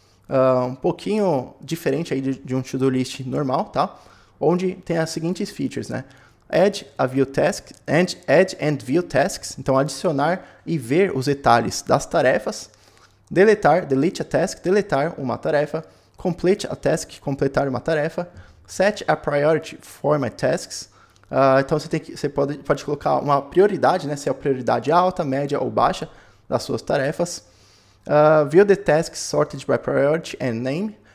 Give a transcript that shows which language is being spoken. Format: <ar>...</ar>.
<pt>Um pouquinho diferente aí de um to-do list normal, tá? Onde tem as seguintes features, né?</pt> <en>Add and view tasks.</en> <pt>Então, adicionar e ver os detalhes das tarefas.</pt> <en>Delete a task,</en> <pt>deletar uma tarefa.</pt> <en>Complete a task,</en> <pt>completar uma tarefa.</pt> <en>Set a priority for my tasks.</en> <pt>Então, você pode colocar uma prioridade, né? Se é a prioridade alta, média ou baixa das suas tarefas.</pt> <en>View the tasks sorted by priority and name.</en>